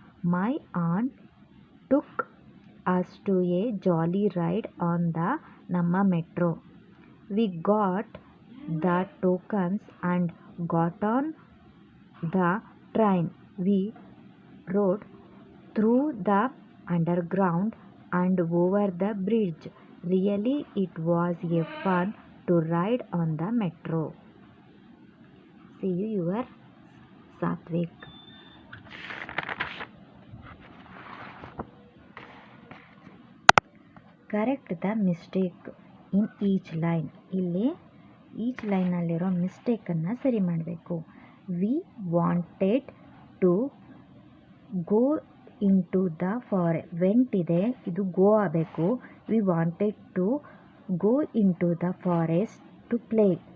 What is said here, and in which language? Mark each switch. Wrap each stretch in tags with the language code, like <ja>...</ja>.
<en>My aunt took us to a jolly ride on the Namma metro. We got the tokens and got on the train. We rode through the underground and over the bridge. Really, it was a fun to ride on the metro. See you, your Satvik. Correct the mistake in each line.</en> <kn>ಇಲ್ಲಿ each ಲೈನಲ್ಲಿರೋ ಮಿಸ್ಟೇಕನ್ನು ಸರಿ ಮಾಡಬೇಕು.</kn> <en>We wanted to go into the forest.</en> <kn>Vent ಇದೆ, ಇದು ಗೋ ಆಗಬೇಕು.</kn> <en>We wanted to go into the forest to play.</en>